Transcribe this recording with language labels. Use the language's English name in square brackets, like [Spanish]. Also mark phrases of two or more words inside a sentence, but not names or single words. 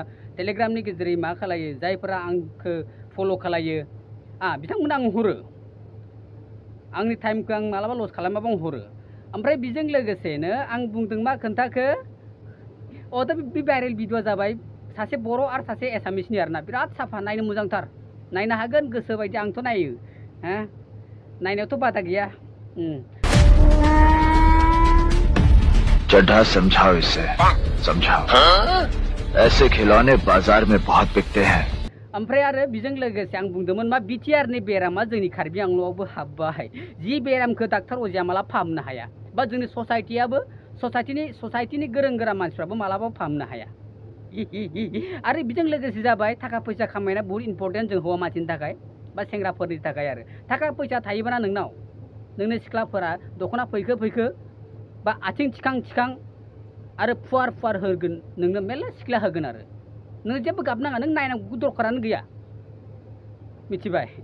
[Bodo] टेलिग्रामनि गेजेरै मा खालायो जायफ्रा आंखौ फल' खालायो बिथांमोना आं हरो आंनि टाइमखौ आं मालाबा लस खालामाबा आं हरो ओमफ्राय बेजों लोगोसेनो आं बुंदों मा खोन्थाखो दा बे [English] viral video [Bodo] जाबाय सासे बर' आरो सासे एसामिसनि आरोना बिराद साफा नायनो मोजांथार नायनो हागोन गोसो बायदि आंथ' नायो नायनायावथ' बादा गैया [Hindi] चड्ढा समझाओ इसे समझाओ ऐसे खिलौने बाजार में बहुत बिकते हैं [Bodo] ओमफ्राय आरो बेजों लोगोसे आं बुंदोंमोन मा बिटिआरनि बेरामा जोंनि कार्बि आंलंआवबो हाबबाय जि बेरामखौ डाक्टार अजाया माला फाहामनो हाया बा जोंनि ससाइटिनि गोरों गोरा मानसिफ्राबो मालाबा फाहामनो हाया आरो बेजों लोगोसे जाबाय थाखा फैसा खामायनाया बहुत इम्पर्टेन्ट जों हौवा मानसिनि थाखाय बा सेंग्राफोरनि थाखाय आरो थाखा फैसा थायोबाना नोंनो सिख्लाफोरा दख'ना फैखो फैखो बा आथिं थिखां थिखां आरो फुवार फुवार होगोन नोंनो मेल्ला सिख्ला होगोन आरो नों जेबो गाबनाङा नों नायनांगौ दरखारानो गैया मिथिबाय